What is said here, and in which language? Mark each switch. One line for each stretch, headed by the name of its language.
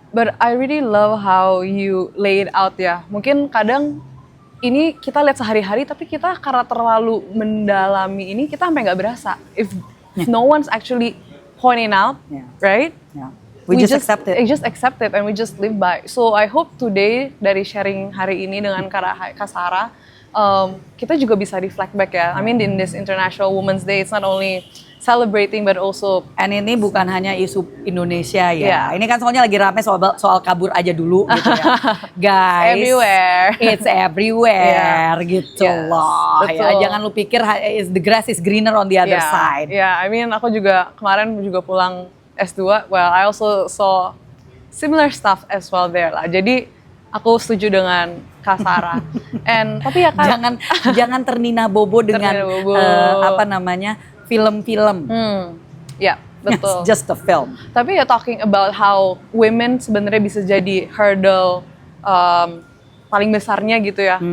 English: But I really love how you lay it out ya.
Indonesian: Mungkin kadang ini kita lihat sehari-hari tapi kita karena terlalu mendalami ini kita sampai nggak berasa.
English: If no one's actually pointing out, right? Yeah. We just accept it. We just accept it and we just live by. So I hope today
Indonesian: dari sharing hari ini dengan Kak Sarah, kita juga bisa
English: reflect back
Indonesian: ya.
English: I mean in this International Women's Day, it's not only celebrating but also,
Indonesian: and ini bukan hanya isu Indonesia ya.
English: Yeah.
Indonesian: Ini kan soalnya lagi rame soal kabur aja dulu gitu ya. Guys,
English: everywhere. It's everywhere
Indonesian: gitu loh. Betul. Ya, jangan lu pikir
English: the grass is greener on the other side. Yeah, I mean
Indonesian: aku juga kemarin juga pulang S2.
English: Well, I also saw similar stuff as well there lah.
Indonesian: Jadi aku setuju dengan Kak Sarah.
English: And
Indonesian: tapi ya kan jangan ternina bobo dengan apa namanya? Film-film. Ya, betul.
English: It's just a film.
Indonesian: Tapi ya
English: talking about how women
Indonesian: sebenarnya bisa jadi hurdle paling besarnya gitu ya.